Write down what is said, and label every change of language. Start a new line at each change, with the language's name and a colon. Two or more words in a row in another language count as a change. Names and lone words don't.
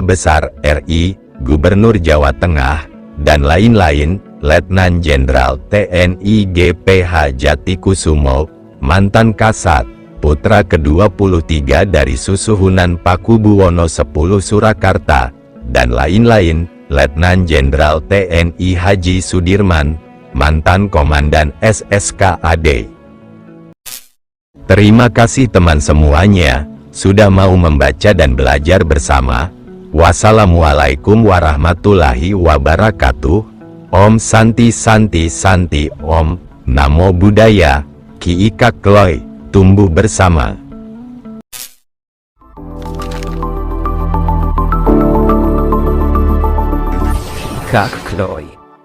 Indonesian: Besar RI, Gubernur Jawa Tengah, dan lain-lain; Letnan Jenderal TNI GPH Jatikusumo, mantan Kasat, putra ke-23 dari Susuhunan Pakubuwono X Surakarta, dan lain-lain; Letnan Jenderal TNI Haji Sudirman, mantan Komandan SSKAD. Terima kasih teman semuanya, sudah mau membaca dan belajar bersama.
Arabic: والسلام عليكم ورحمة الله وبركاته.
Sanskrit: ओं शान्ति शान्ति शान्ति ओं.
Pali: Namo Buddhaya.
Indonesian: Ki Ika Kloy. Tumbuh bersama. Kak Kloy.